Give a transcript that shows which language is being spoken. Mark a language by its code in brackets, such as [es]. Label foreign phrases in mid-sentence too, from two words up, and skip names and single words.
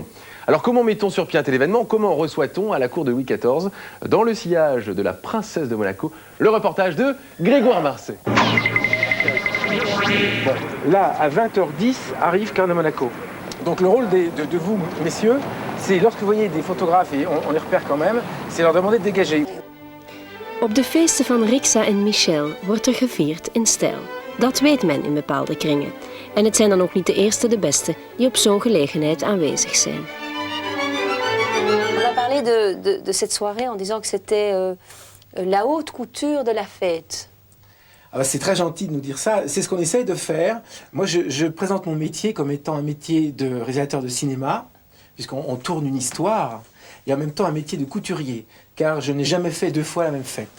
[fr] Alors comment mettons sur pied un tel événement? Comment reçoit-on à la cour de Louis XIV, dans le sillage de la princesse de Monaco, le reportage de Grégoire Marseille. Bon, là, à 20h10, arrive Carne de Monaco. Donc le rôle de vous, messieurs, c'est lorsque vous voyez des photographes, et on les repère quand même, c'est leur demander de dégager. [nl] Op de feesten van Rixa en Michel wordt er gevierd in stijl. Dat weet men in bepaalde kringen. En het zijn dan ook niet de eerste, de beste, die op zo'n gelegenheid aanwezig zijn. [fr] On a parlé de cette soirée en disant que c'était la haute couture de la fête. Ah bah c'est très gentil de nous dire ça. C'est ce qu'on essaye de faire. Moi, je présente mon métier comme étant un métier de réalisateur de cinéma, puisqu'on tourne une histoire, et en même temps un métier de couturier, car je n'ai jamais fait deux fois la même fête.